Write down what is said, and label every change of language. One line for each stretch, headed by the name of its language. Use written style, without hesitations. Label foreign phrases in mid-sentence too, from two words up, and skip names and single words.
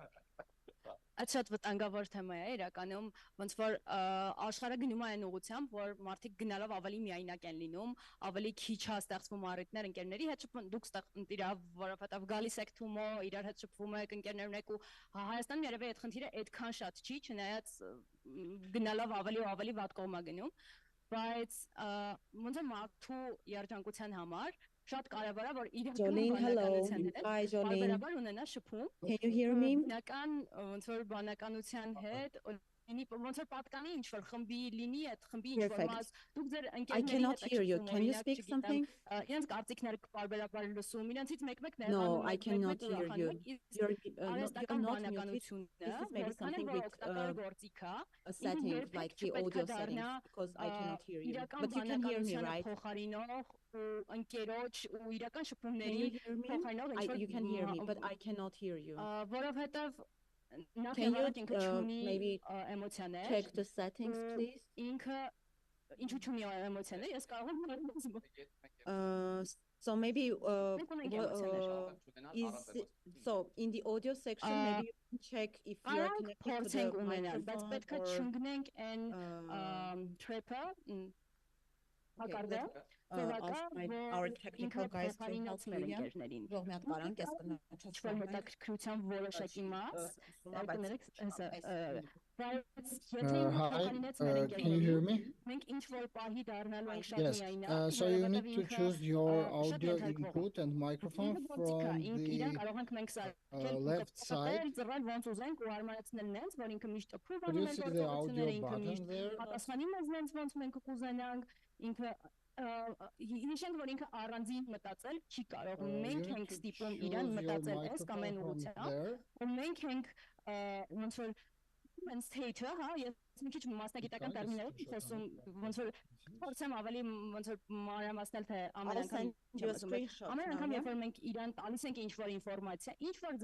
Armenian: Այդ շատ վտանգավոր թեմա է իրականում, ոնց որ աշխարհը գնում է այն ուղղությամբ, որ մարդիկ գնալով ավելի միայնակ են լինում, ավելի քիչ է ստեղծվում առիթներ ընկերների հետ շփվում, դուք ստեղծիր, որովհետև գալիս եք Թումո, իրար հետ շփվում եք, ընկերներն եք ու Հայաստանում երևի այդ խնդիրը այդքան շատ չի, չնայած գնալով ավելի ու ավելի վատ կողմ է գնում, բայց ոնց է մարդու երջանկության համար շատ կարևոր է որ իրական բանականության հետ բարբերաբար ունենա շփում։
English: Can you hear me?
Armenian: Բնական ոնց որ բանականության հետ լինի ոնց որ պատկանի ինչ որ խմբի լինի այդ խմբի ինչ որ մաս դուք ձեր ընկերների հետ եք շփվում։
English: Can you speak something?
Armenian: Իրենց կարծիքները բարբերաբար լսում, իրենցից մեկ-մեկ
English: No,
Armenian: նեղանում,
English: I cannot hear you.
Armenian: Արհեստական բանականությունը
English: This is maybe something with a setting like the audio settings because I cannot hear you. But you can hear me, right?
Armenian: Փոխարինող ընկերոջ ու իրական շփումների փոխարինող
English: You can hear me, but I cannot hear you.
Armenian: Որովհետև
English: Can you maybe check the settings, please?
Armenian: Ինքը ինչու չունի էմոցիաներ, ես կարող եմ
English: So maybe so in the audio section maybe you can check if you are connected to the microphone.
Armenian: Բայց պետք է չընկնենք այն trap-ը
English: Our technical guys to help you here. Hi, can you hear me? Yes, so you need to choose your audio input and microphone from the left side. Could you see the audio button there?
Armenian: Հիշենք որ ինքը առանձին մտածել չի կարող մենք ենք ստիպում իրան մտածել այս կամ այն ուղղությամբ ու մենք ենք ոնց որ
English: human state-
Armenian: ը հա ես մի քիչ մասնագիտական տերմիններով խոսում ոնց որ փորձեմ ավելի ոնց որ մանրամասնել թե ամեն անգամ երբ որ մենք իրան տալիս ենք ինչ որ ինֆորմացիա ինչ որ